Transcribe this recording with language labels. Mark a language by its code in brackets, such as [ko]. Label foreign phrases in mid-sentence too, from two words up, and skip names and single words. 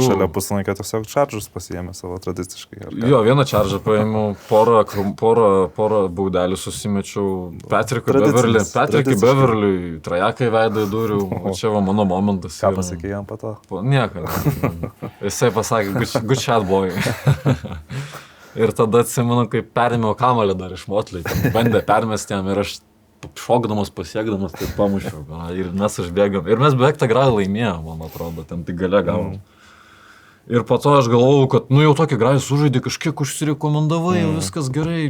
[lt] Šalia puslankę tiesiog čaržus pasiėmė savo tradiciškai. Jo, vieną čaržą paėmiau, porą baudelių susimečiau, Patrickui Beverliui, trajekai veidą įdūriau, čia va mano momentas. Ką pasakė jam po to? Nieką. Jisai pasakė, [en] good shot boy. [lt] Ir tada atsimenu, kaip perėmiau kamuolį dar iš Motley, bandė permesti jam ir aš šokdamas, pasiekdamas, tai pamušiau. Ir mes užbėgom. Ir mes beveik tą gradą laimėjom, man atrodo, ten tik gale gavom. Ir po to aš galvojau, kad, nu jau tokį gradą sužaidė, kažkiek užsirekomendavai, jau viskas gerai.